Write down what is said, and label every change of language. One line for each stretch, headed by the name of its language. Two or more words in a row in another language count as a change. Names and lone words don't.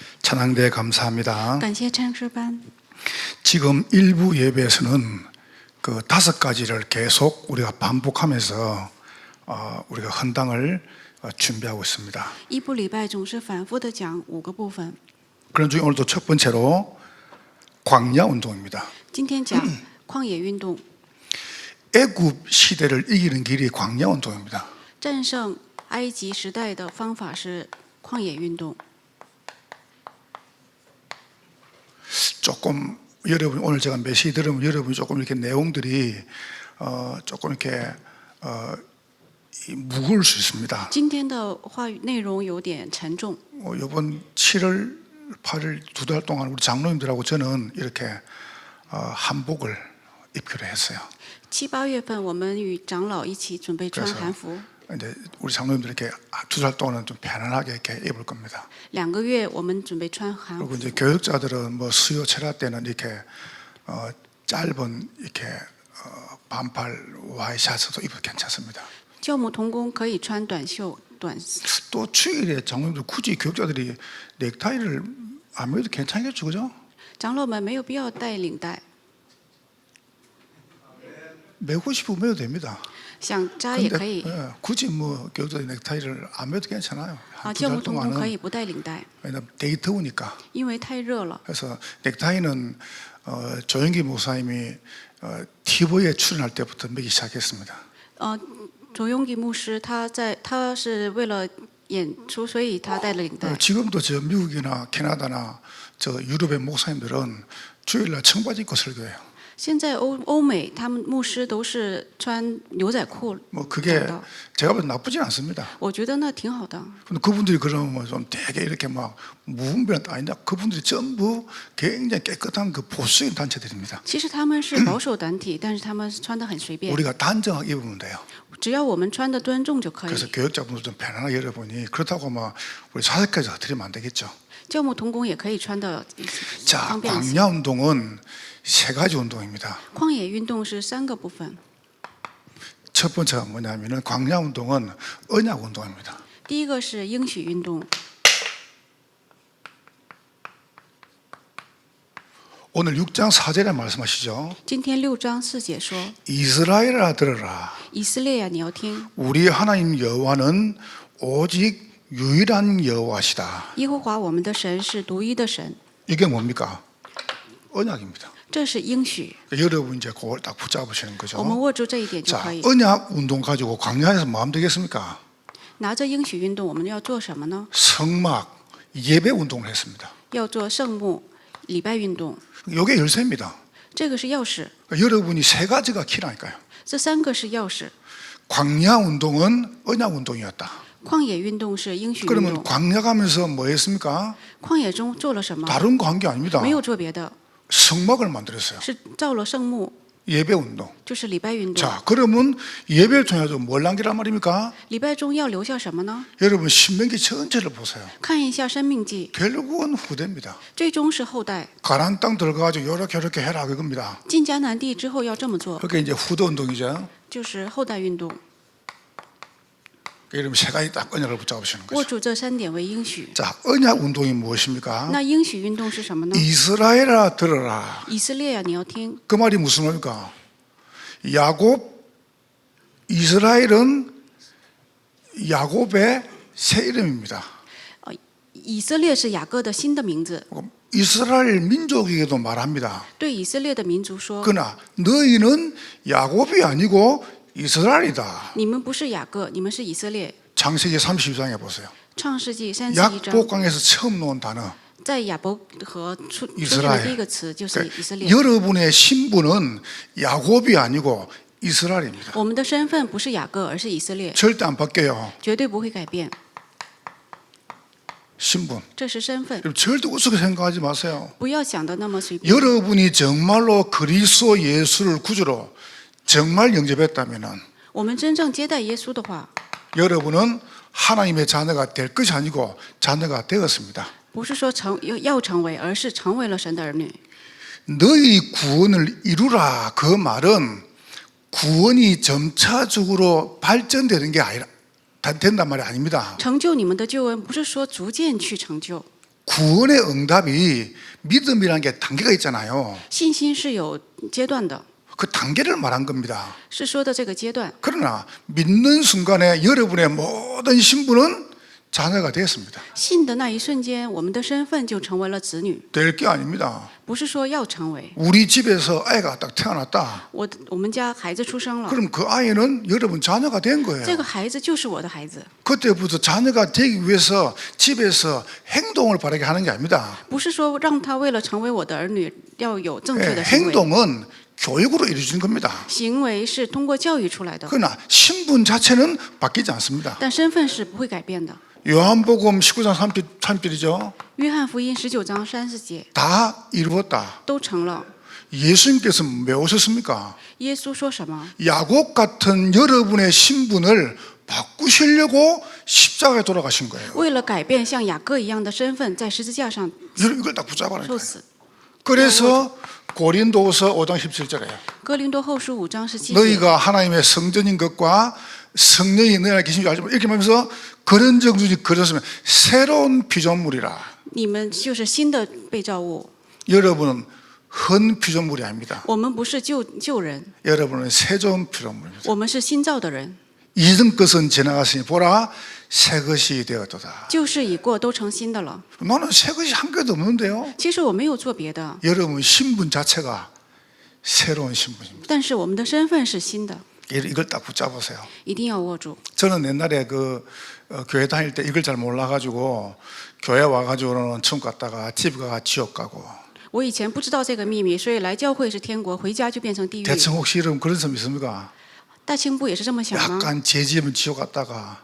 Korean: 찬양대 감사합니다.
Chinese: 感谢唱诗班。
Korean: 지금 일부 예배에서는 그 5가지를 계속 우리가 반복하면서 우리가 헌당을 준비하고 있습니다.
Chinese: 一部礼拜总是反复的讲5个部分。
Korean: 그런 중에 오늘도 첫 번째로 광야 운동입니다.
Chinese: 今天讲旷野运动，
Korean: 애굽 시대를 이기는 길이 광야 운동입니다.
Chinese: 战胜埃及时代的方法是旷野运动。
Korean: 조금 여러분 오늘 제가 메시지 들으면 여러분이 조금 이렇게 내용들이 조금 이렇게 무거울 수 있습니다.
Chinese: 今天的话语内容有点沉重。
Korean: 이번 7월 8월 2달 동안 우리 장로님들하고 저는 이렇게 한복을 입기로 했어요.
Chinese: 7、8 月份，我们与长老一起准备穿韩服。
Korean: 이제 우리 장로님들 이렇게 2달 동안은 좀 편안하게 이렇게 입을 겁니다.
Chinese: 2 个月，我们准备穿韩
Korean: 그리고
Chinese: 服。
Korean: 이제 교육자들은 뭐 수요 철야 때는 이렇게 짧은 이렇게 반팔 와이셔츠도 입어도 괜찮습니다.
Chinese: 教母同工可以穿短袖、短。
Korean: 또 주일에 장로님들 굳이 교육자들이 넥타이를 안 매도 괜찮겠죠, 그죠?
Chinese: 长老们没有必要带领带，
Korean: 매고 싶으면 매도 됩니다.
Chinese: 想扎也可
Korean: 근데
Chinese: 以。
Korean: 굳이 뭐 교육자들이 넥타이를 안 매도 괜찮아요.
Chinese: 教母
Korean: 2달
Chinese: 同工可
Korean: 동안은
Chinese: 以不带领带，
Korean: 왜냐면 되게 더우니까.
Chinese: 因为太热了。
Korean: 그래서 넥타이는 조영기 목사님이 TV에 출연할 때부터 매기 시작했습니다.
Chinese: 卓永吉牧师他是为了演出，所以他带了领带。
Korean: 지금도 저 미국이나 캐나다나 저 유럽의 목사님들은 주일날 청바지 입고 설교해요.
Chinese: 现在欧美他们牧师都是穿牛仔裤。
Korean: 뭐 그게 제가 봐도 나쁘진 않습니다.
Chinese: 我觉得那挺好的。
Korean: 근데 그분들이 그러면 좀 되게 이렇게 막 무분별한 아니다. 그분들이 전부 굉장히 깨끗한 그 보수적인 단체들입니다.
Chinese: 其实他们是保守团体，但是他们穿得很随便。
Korean: 우리가 단정하게 입으면 돼요.
Chinese: 只要我们穿得端重就可以。
Korean: 그래서 교육자분들 좀 편안하게 여러분이 그렇다고 막 우리 사색까지 드리면 안 되겠죠.
Chinese: 教牧同工也可以穿得
Korean: 자,
Chinese: 方便一些。
Korean: 광야 운동은 3가지 운동입니다.
Chinese: 旷野运动是3个部分。
Korean: 첫 번째가 뭐냐면은 광야 운동은 언약 운동입니다.
Chinese: 第一个是应许运动。
Korean: 오늘 6장 4절에 말씀하시죠.
Chinese: 今天6章4节说：
Korean: 이스라엘아 들어라.
Chinese: 以色列呀，你要听，
Korean: 우리 하나님 여호와는 오직 유일한 여호와시다.
Chinese: 耶和华我们的神是独一的神。
Korean: 이게 뭡니까? 언약입니다.
Chinese: 这是应许，
Korean: 여러분 이제 그걸 딱 붙잡으시는 거죠.
Chinese: 我们握住这一点就
Korean: 자,
Chinese: 可以。
Korean: 언약 운동 가지고 광야에서 뭐 하면 되겠습니까?
Chinese: 拿着应许运动，我们要做什么呢？
Korean: 성막 예배 운동을 했습니다.
Chinese: 要做圣幕、礼拜运动，
Korean: 이게 열쇠입니다.
Chinese: 这个是钥匙。
Korean: 여러분이 3가지가 키라니까요.
Chinese: 这3个是钥匙。
Korean: 광야 운동은 언약 운동이었다.
Chinese: 旷野运动是应许运
Korean: 그러면
Chinese: 动。
Korean: 광야 가면서 뭐 했습니까?
Chinese: 旷野中做了什么？
Korean: 다른 거 한 게 아닙니다.
Chinese: 没有做别的，
Korean: 성막을 만들었어요.
Chinese: 是造了圣幕，
Korean: 예배 운동.
Chinese: 就是礼拜运动。
Korean: 자, 그러면 예배를 통해서 뭘 남기란 말입니까?
Chinese: 礼拜中要留下什么呢？
Korean: 여러분 신명기 전체를 보세요.
Chinese: 看一下《生命记》，
Korean: 결국은 후대입니다.
Chinese: 最终是后代。
Korean: 가나안 땅 들어가가지고 이렇게 해라 그겁니다.
Chinese: 进迦南地之后要这么做，
Korean: 그게 이제 후대 운동이죠.
Chinese: 就是后代运动。
Korean: 여러분 3가지 딱 언약을 붙잡으시는
Chinese: 握
Korean: 거죠.
Chinese: 住这3点为应许。
Korean: 자, 언약 운동이 무엇입니까?
Chinese: 那应许运动是什么呢？
Korean: 이스라엘아 들어라.
Chinese: 以色列呀，你要听。
Korean: 그 말이 무슨 말입니까? 이스라엘은 야곱의 새 이름입니다.
Chinese: 以色列是雅各的新的名字，
Korean: 이스라엘 민족에게도 말합니다.
Chinese: 对以色列的民族说：
Korean: 그러나 너희는 야곱이 아니고 이스라엘이다.
Chinese: 你们不是雅各，你们是以色列。
Korean: 창세기 32장에 보세요.
Chinese: 创世纪31章，
Korean: 약복강에서 처음 나온 단어.
Chinese: 在亚伯河出以现色列的第一个词就是以色列。
Korean: 여러분의 신분은 야곱이 아니고 이스라엘입니다.
Chinese: 我们的身份不是雅各，而是以色列，
Korean: 절대 안 바뀌어요.
Chinese: 绝对不会改变。
Korean: 신분.
Chinese: 这是身份，
Korean: 여러분 절대 우습게 생각하지 마세요.
Chinese: 不要想的那么随便。
Korean: 여러분이 정말로 그리스도 예수를 구주로 정말 영접했다면
Chinese: 我们真正接待耶稣的话，
Korean: 여러분은 하나님의 자녀가 될 것이 아니고 자녀가 되었습니다.
Chinese: 不是说要成为，而是成为了神的儿女。
Korean: 너희 구원을 이루라 그 말은 구원이 점차적으로 발전되는 게 아니라 된단 말이 아닙니다.
Chinese: 成就你们的救恩，不是说逐渐去成就，
Korean: 구원의 응답이 믿음이라는 게 단계가 있잖아요.
Chinese: 信心是有阶段的，
Korean: 그 단계를 말한 겁니다.
Chinese: 是说的这个阶段。
Korean: 그러나 믿는 순간에 여러분의 모든 신분은 자녀가 되었습니다.
Chinese: 信的那一瞬间，我们的身份就成为了子女，
Korean: 될 게 아닙니다.
Chinese: 不是说要成为。
Korean: 우리 집에서 아이가 딱 태어났다.
Chinese: 我们家孩子出生了，
Korean: 그럼 그 아이는 여러분 자녀가 된
Chinese: 这
Korean: 거예요.
Chinese: 个孩子就是我的孩子，
Korean: 그때부터 자녀가 되기 위해서 집에서 행동을 바르게 하는 게 아닙니다.
Chinese: 不是说让他为了成为我的儿女要有正确
Korean: 예,
Chinese: 的行为。
Korean: 행동은 교육으로 이루어지는 겁니다.
Chinese: 行为是通过教育出来的，
Korean: 그러나 신분 자체는 바뀌지 않습니다.
Chinese: 但身份是不会改变的。
Korean: 요한복음 19장 3절이죠.
Chinese: 约翰福音19章30节
Korean: 다 이루었다.
Chinese: 都成了。
Korean: 예수님께서 왜 오셨습니까?
Chinese: 耶稣说什么？
Korean: 야곱 같은 여러분의 신분을 바꾸시려고 십자가에 돌아가신 거예요.
Chinese: 为了改变像雅各一样的身份，在十字架上
Korean: 여러분 이걸 다 붙잡아라.
Chinese: 受死。
Korean: 그래서 고린도후서 5장 17절에요.
Chinese: 哥林多后书5章17节，
Korean: 너희가 하나님의 성전인 것과 성령이 너희 안에 계신 줄 알지만 이렇게 말하면서 그런 정신이 그렸으면 새로운 피조물이라.
Chinese: 你们就是新的被造物，
Korean: 여러분은 헌 피조물이 아닙니다.
Chinese: 我们不是旧人，
Korean: 여러분은 새로운 피조물입니다.
Chinese: 我们是新造的人，
Korean: 이전 것은 지나갔으니 보라 새 것이 되었도다.
Chinese: 旧事已过，都成新的了。
Korean: 나는 새 것이 한 개도 없는데요.
Chinese: 其实我没有做别的，
Korean: 여러분 신분 자체가 새로운 신분입니다.
Chinese: 但是我们的身份是新的，
Korean: 이걸 딱 붙잡으세요.
Chinese: 一定要握住。
Korean: 저는 옛날에 교회 다닐 때 이걸 잘 몰라가지고 교회 와가지고는 천국 갔다가 집에 가가 지옥 가고.
Chinese: 我以前不知道这个秘密，所以来教会是天国，回家就变成地狱。
Korean: 대충 혹시 여러분 그런 사람 있습니까?
Chinese: 大清部也是这么想吗？
Korean: 약간 죄지으면 지옥 갔다가